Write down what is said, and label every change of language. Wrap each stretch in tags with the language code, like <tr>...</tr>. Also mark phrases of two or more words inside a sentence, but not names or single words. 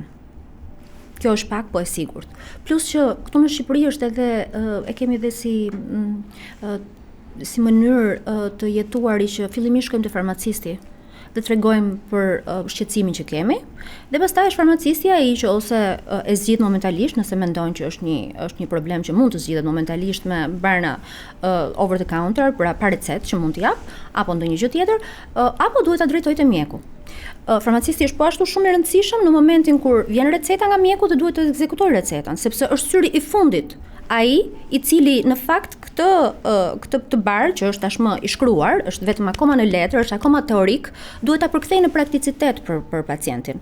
<sq>Kjo është pak, po e sigurt. Plus që këtu në Shqipëri është edhe e kemi edhe si mënyrë të jetuari që fillimisht shkojmë te farmacisti dhe tregojmë për shqetësimin që kemi, dhe pastaj është farmacisti ai që ose e zgjidh momentalisht nëse mendon që është një problem që mund të zgjidhet momentalisht me barna</sq> <en>over the counter,</en> <sq>pra pa recetë që mund t'i jap, apo ndonjë gjë tjetër, apo duhet ta drejtojë te mjeku. Farmacisti është po ashtu shumë I rëndësishëm në momentin kur vjen receta nga mjeku dhe duhet të ekzekutojë recetën, sepse është syri I fundit, ai I cili në fakt këtë bar që është tashmë I shkruar, është vetëm akoma në letër, është akoma teorik, duhet ta përkthejë në prakticitet për pacientin.</sq>